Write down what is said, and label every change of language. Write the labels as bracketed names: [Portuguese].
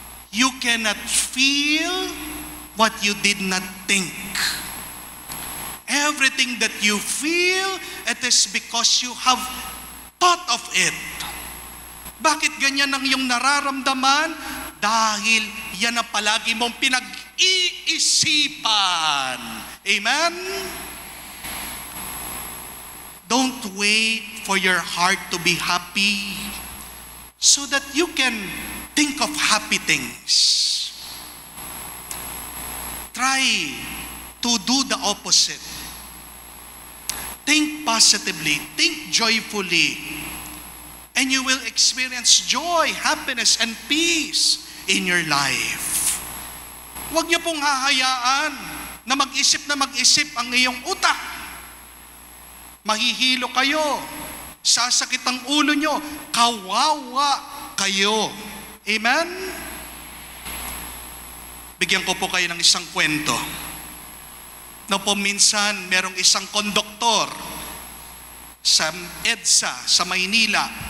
[English] You cannot feel what you did not think. Everything that you feel, it is because you have thought of it. [Filipino] Bakit ganyan ang iyong nararamdaman? Dahil yan ang palagi mong pinag-iisipan. Amen? [English] Don't wait for your heart to be happy so that you can think of happy things. Try to do the opposite. Think positively, think joyfully, and you will experience joy, happiness, and peace in your life. [Filipino] Huwag niyo pong hahayaan na mag-isip ang iyong utak. Mahihilo kayo, sasakit ang ulo niyo, kawawa kayo. Amen? Bigyan ko po kayo ng isang kwento. Na po minsan, merong isang konduktor sa EDSA, sa Maynila.